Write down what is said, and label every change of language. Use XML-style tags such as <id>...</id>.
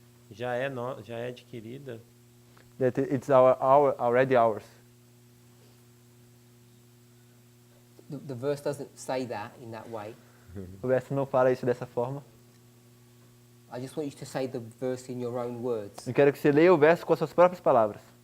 <pt>Já é adquirida.</pt> <en>That it's already ours. The verse doesn't say that in that way.</en> <pt>O verso não fala isso dessa forma.</pt> <en>I just want you to say the verse in your own words.</en> <pt>Eu quero que você leia o verso com as suas próprias palavras.</pt>